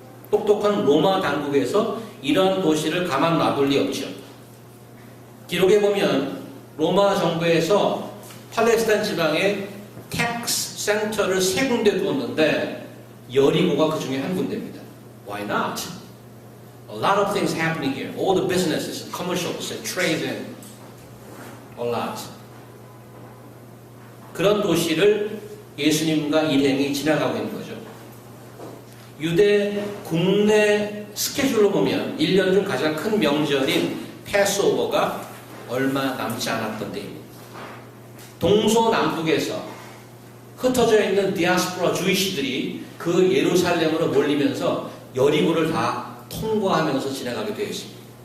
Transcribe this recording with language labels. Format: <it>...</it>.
<ko>똑똑한 로마 당국에서 이런 도시를 가만 놔둘 리 없죠. 기록에 보면 로마 정부에서 팔레스타인 지방에 텍스 센터를 3군데 두었는데 여리고가 그 중에 한 군데입니다.</ko> <en>Why not? A lot of things happening here. All the businesses, commercials, trade, and a lot.</en> <ko>그런 도시를 예수님과 일행이 지나가고 있는 거죠. 유대 국내 스케줄로 보면 1년 중 가장 큰 명절인 패스오버가 얼마 남지 않았던 때입니다. 동서남북에서 흩어져 있는 디아스포라 주이시들이 그 예루살렘으로 몰리면서 여리고를 다 통과하면서 지나가게 되어 있습니다.</ko>